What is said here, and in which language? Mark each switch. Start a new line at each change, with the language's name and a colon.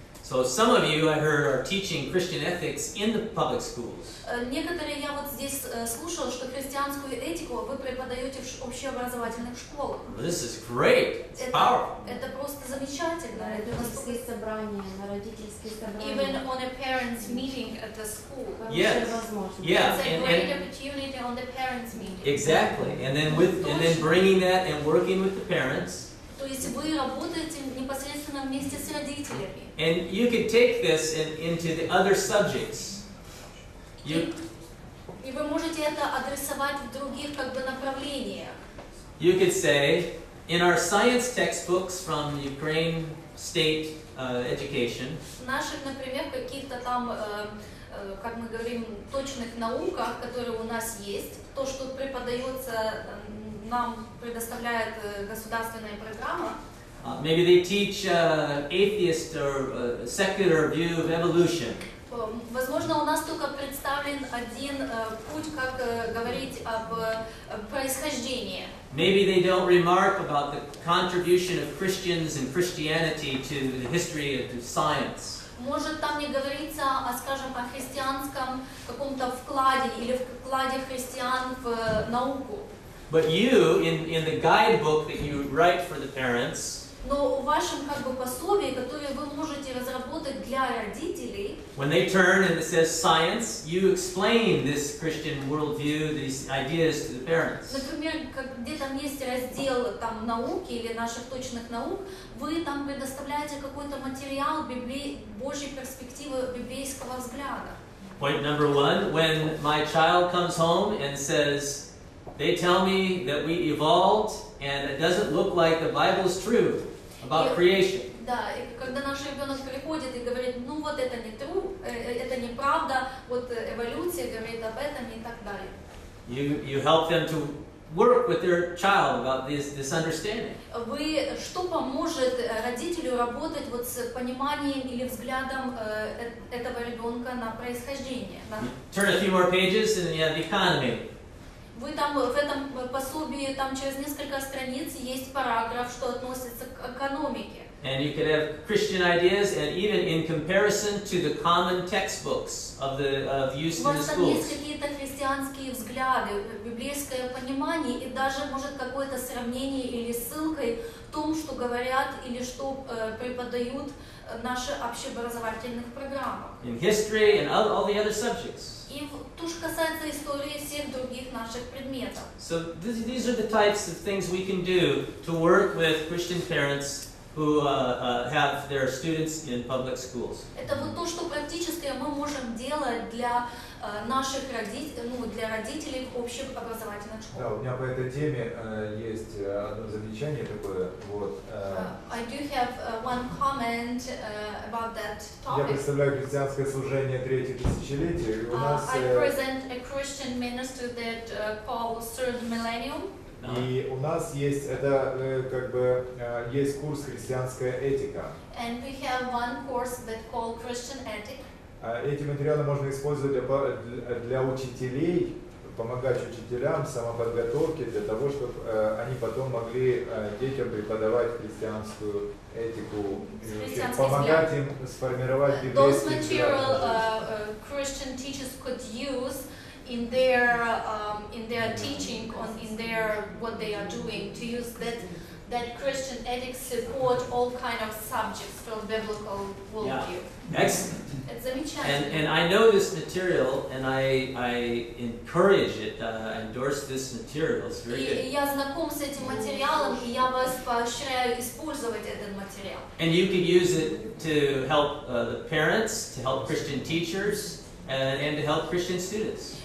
English: So some of you, I heard, are teaching Christian ethics in the public schools.
Russian: Некоторые я вот здесь слушала, что христианскую этику вы преподаете в общеобразовательных школах.
English: This is great. It's powerful.
Russian: Это просто замечательно. На родительские собрания, на родительские собрания.
English: Even on a parents' meeting at the school. Yes. Yeah. It's a great opportunity on the parents' meeting. Exactly. And then bringing that and working with the parents.
Russian: То есть вы работаете непосредственно вместе с родителями.
English: And you could take this into the other subjects.
Russian: И вы можете это адресовать в других как бы направлениях.
English: You could say, in our science textbooks from Ukraine state education,
Russian: В наших, например, каких-то там как мы говорим, точных науках, которые у нас есть, то, что преподается, нам предоставляет государственная программа.
English: Maybe they teach atheist or secular view of evolution.
Russian: Возможно, у нас только представлен один путь, как говорить об происхождении.
English: Maybe they don't remark about the contribution of Christians and Christianity to the history of science.
Russian: Может, там не говорится, скажем, о христианском каком-то вкладе или вкладе христиан в науку.
English: But you, in the guidebook that you write for the parents,
Russian: Но в вашем как бы пособии, которое вы можете разработать для родителей,
English: when they turn and it says science, you explain this Christian worldview, these ideas to the parents.
Russian: например, где там есть раздел там науки или наших точных наук, вы там предоставляете какой-то материал Божьей перспективы, библейского взгляда.
English: Point number one, when my child comes home and says, they tell me that we evolved and it doesn't look like the Bible is true about creation.
Russian: Да, и когда наш ребенок приходит и говорит, ну вот это не true, это неправда, вот эволюция говорит об этом и так далее.
English: You help them to work with their child about this understanding.
Russian: Вы что поможет родителю работать вот с пониманием или взглядом этого ребенка на происхождение? Да?
English: Turn a few more pages and you have the economy.
Russian: Вы там в этом пособии там через несколько страниц есть параграф, что относится к экономике.
English: And you could have Christian ideas, and even in comparison to the common textbooks of used
Russian: У
English: in the
Russian: вас там есть
English: schools.
Russian: какие-то христианские взгляды, библейское понимание и даже может какое-то сравнение или ссылкой в том, что говорят или что преподают наши общеобразовательных программах.
English: In history and all the other subjects.
Russian: И то, что касается истории всех других наших предметов.
English: So these are the types of things we can do to work with Christian parents who have their students in public schools.
Russian: Это вот то, что практически мы можем делать для наших родителей, для родителей в общеобразовательных школах. Да, у меня по этой теме есть одно замечание такое. Вот.
English: I do have one comment about that
Russian: Я
English: topic.
Russian: представляю христианское служение третье тысячелетие, и у нас
English: I present a Christian minister that called Third Millennium.
Russian: и у нас есть это как бы есть курс христианская этика.
English: And we have one course that called Christian Ethic.
Russian: Эти материалы можно использовать для учителей, помогать учителям в самоподготовке для того, чтобы они потом могли детям преподавать христианскую этику, помогать им сформировать библейский взгляд.
English: Christian teachers could use in their teaching, in their what they are doing, to use that Christian ethics support all kind of subjects from biblical worldview. Excellent.
Russian: Это замечательно.
English: And I know this material, and I encourage it, endorse this material. It's very good.
Russian: И я знаком с этим материалом, и я вас поощряю использовать этот материал.
English: And you can use it to help the parents, to help Christian teachers, and to help Christian students.